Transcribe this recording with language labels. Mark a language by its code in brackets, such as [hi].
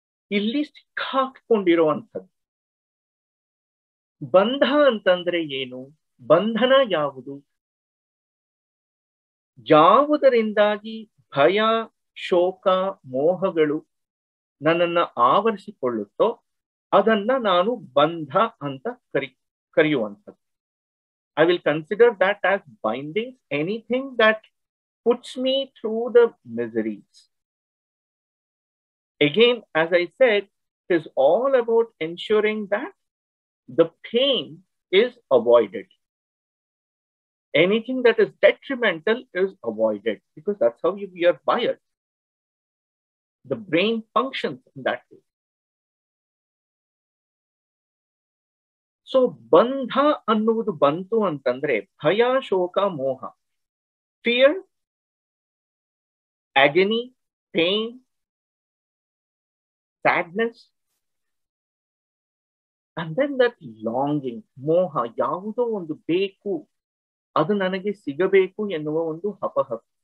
[kn] ಇಲ್ಲಿ ಸಿಕ್ಕಾಕೊಂಡಿರುವಂಥದ್ದು. ಬಂಧ ಅಂತಂದ್ರೆ ಏನು? ಬಂಧನ ಯಾವುದು? ಯಾವುದರಿಂದಾಗಿ ಭಯ, ಶೋಕ, ಮೋಹಗಳು ನನ್ನನ್ನ ಆವರಿಸಿಕೊಳ್ಳುತ್ತೋ ಅದನ್ನ ನಾನು ಬಂಧ ಅಂತ ಕರೆಯುವಂಥದ್ದು. [en] I will consider that as bindings, anything that puts me through the miseries. Again, as I said, it is all about ensuring that the pain is avoided. Anything that is detrimental is avoided, because that's how we are wired. The brain functions in that way. [kn] So ಬಂಧ ಅನ್ನುವುದು ಬಂತು ಅಂತಂದ್ರೆ ಭಯ, ಶೋಕ, ಮೋಹ, [en] fear, agony, pain, sadness, and then that longing, [kn] ಮೋಹ, ಯಾವುದೋ ಒಂದು ಬೇಕು, ಅದು ನನಗೆ ಸಿಗಬೇಕು ಎನ್ನುವ ಒಂದು ಹಪಹಪ.